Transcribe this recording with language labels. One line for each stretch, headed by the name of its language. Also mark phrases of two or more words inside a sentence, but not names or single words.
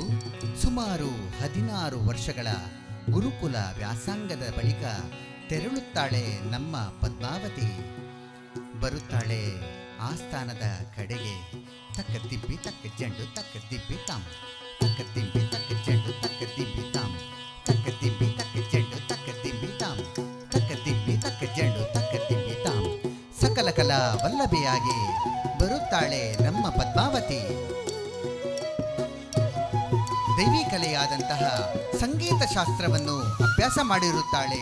Kannada: ಸುಮಾರು 16 ವರ್ಷಗಳ ಗುರುಕುಲ ವ್ಯಾಸಂಗದ ಬಳಿಕ ತೆರಳುತ್ತಾಳೆ ನಮ್ಮ ಪದ್ಮಾವತಿ. ಬರುತ್ತಾಳೆ ಆಸ್ಥಾನದ ಕಡೆಗೆ. ತಕ್ಕ ದಿಬ್ಬಿ ತಕ್ಕ ಜಂಡು ತಕ್ಕ ದಿಬ್ಬಿ ತಾಮ್, ತಕ್ಕ ದಿಬ್ಬಿ ತಕ್ಕ ಜಂಡು ತಕ್ಕ ದಿಬ್ಬಿ ತಾಮ್, ತಕ್ಕ ದಿಬ್ಬಿ ತಕ್ಕ ಜಂಡು ತಕ್ಕ ದಿಬ್ಬಿ ತಾಮ್, ತಕ್ಕ ದಿಬ್ಬಿ ತಕ್ಕ ಜಂಡು ತಕ್ಕ ದಿಬ್ಬಿ ತಾಮ್. ಸಕಲ ಕಲಾ ವಲ್ಲಭೆಯಾಗಿ ಬರುತ್ತಾಳೆ ನಮ್ಮ ಪದ್ಮಾವತಿ. ದೈವಿ ಕಲೆಯಾದಂತಹ ಸಂಗೀತ ಶಾಸ್ತ್ರವನ್ನು ಅಭ್ಯಾಸ ಮಾಡಿರುತ್ತಾಳೆ.